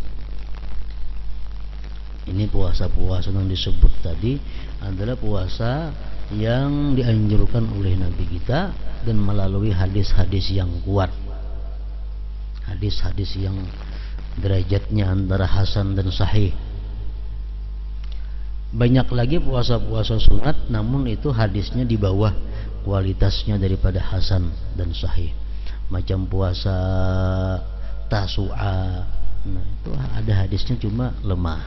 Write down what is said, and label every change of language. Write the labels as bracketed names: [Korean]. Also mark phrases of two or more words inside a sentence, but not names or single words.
[Malay] Ini puasa-puasa yang disebut tadi adalah puasa yang dianjurkan oleh Nabi kita dan melalui hadis-hadis yang kuat. Hadis-hadis yang derajatnya antara hasan dan sahih. Banyak lagi puasa-puasa sunat, namun itu hadisnya di bawah kualitasnya daripada hasan dan sahih. Macam puasa Tasu'a, nah itu ada hadisnya cuma lemah.